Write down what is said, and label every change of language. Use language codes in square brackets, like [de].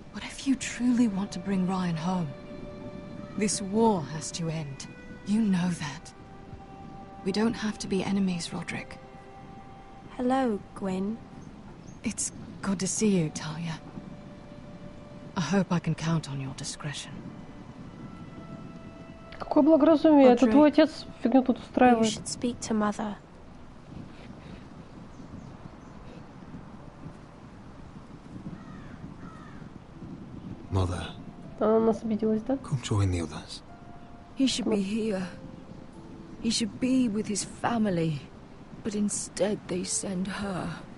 [en] But if you truly want to bring Ryan home, this war has to end. You know that. We don't have to be enemies, Roderick. Hello, Gwyn. It's good to see you, Talia. I hope I can count on your discretion. [ru] Какое благоразумие, это твой отец фигню тут устраивает. [en] You should speak to Mother. Mother. [ru] Она на нас обиделась, да? [en] Come join the others. He should be here. He should be with his family. But instead they send her.